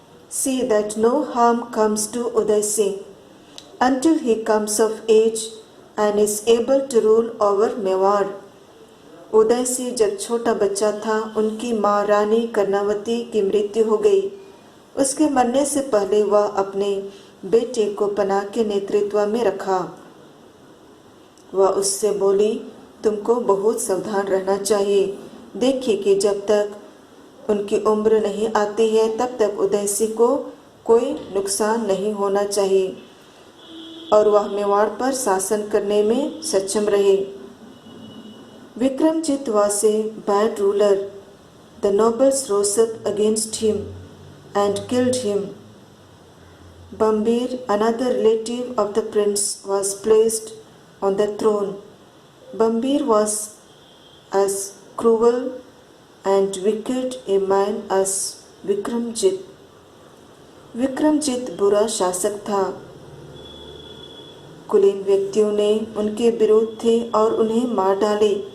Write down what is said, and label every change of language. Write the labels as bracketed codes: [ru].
[en] See that no harm comes to Uday Singh until he comes of age and is able to rule over Mewar." [hi] Uday Singh जब छोटा बच्चा था, उनकी माँ रानी कर्णावती की मृत्यु हो गई। उसके मरने से पहले वह अपने बेटे को पनाह के नेतृत्व में रखा। वह उससे बोली, तुमको बहुत सावधान रहना चाहिए। देखिए कि जब तक उनकी उम्र नहीं आती है तब तक उदय सिंह को कोई नुकसान नहीं होना चाहिए और वह मेवाड़ पर शासन करने में सक्षम रहे। [en] Vikramjit was a bad ruler. The nobles rose up against him and killed him. Bambir, another relative of the prince, was placed on the throne. Bambir was as cruel and wicked a man as Vikramjit. [hi] Vikramjit बुरा शासक था। कुलीन व्यक्तियों ने उनके विरोध थे और उन्हें मार डाले।